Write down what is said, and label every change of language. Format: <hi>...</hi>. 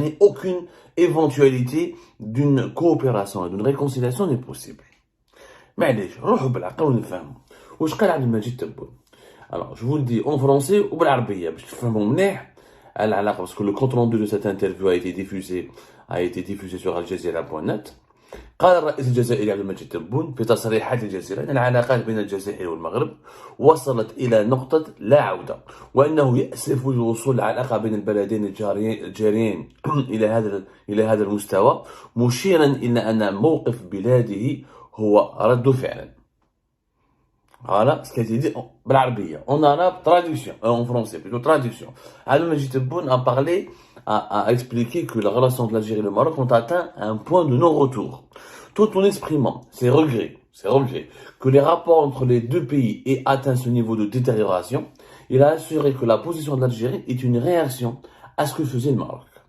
<fr>Il n'y a aucune éventualité d'une coopération et d'une réconciliation n'est possible. Mais allez, alors, je vous le dis en français ou en arabe, parce que le compte rendu de cette interview a été diffusé sur aljazeera.net.</fr> <ar>قال الرئيس الجزائري عبد المجيد تبون في تصريحات الجزيرة أن العلاقات بين الجزائر والمغرب وصلت إلى نقطة لا عودة وأنه يأسف لوصول العلاقة بين البلدين الجاريين إلى هذا المستوى مشيرا إلى أن موقف بلاده هو رد فعل.</ar> <fr>Voilà ce qui a été dit</fr> <ar>بالعربية.</ar> <fr>En arabe, traduction. En français, plutôt traduction. Abdelmajid Tebboune a parlé, a expliqué que les relations de l'Algérie et le Maroc ont atteint un point de non-retour. Tout en exprimant ses regrets, que les rapports entre les deux pays aient atteint ce niveau de détérioration, il a assuré que la position de l'Algérie est une réaction à ce que faisait le Maroc.</fr>